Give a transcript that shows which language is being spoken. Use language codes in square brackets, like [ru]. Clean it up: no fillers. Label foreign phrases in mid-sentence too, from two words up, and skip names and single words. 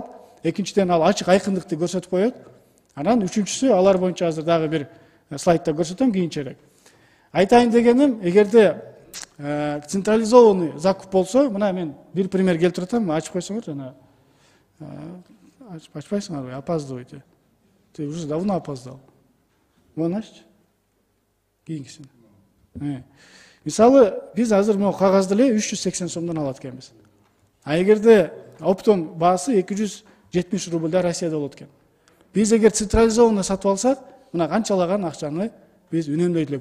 [ky] Экинчиден ал ачык айкындыкты көрсөтүп коет. Анан үчүнчүсү, алар боюнча азыр дагы бир слайдта көрсөтөм кийинчерээк. Айтайын дегеним, эгерде [ru] централизованный закуп [ky] болсо, мына мен бир пример келтирип атам, ачып койсоңор, жана ачпайсыңарбы, [ru] опаздываете. Ты уже давно опоздал. Вон аччы. [ky] Кийинкисин. Мисалы, биз азыр могу кагазды эле 380 сомдон алат экенбиз. А эгерде оптом баасы 270 рубльда Россияда болот экен. Биз эгер централизованный сатып алсак, мына канчалаган акчаны биз үнөмдөйт элек.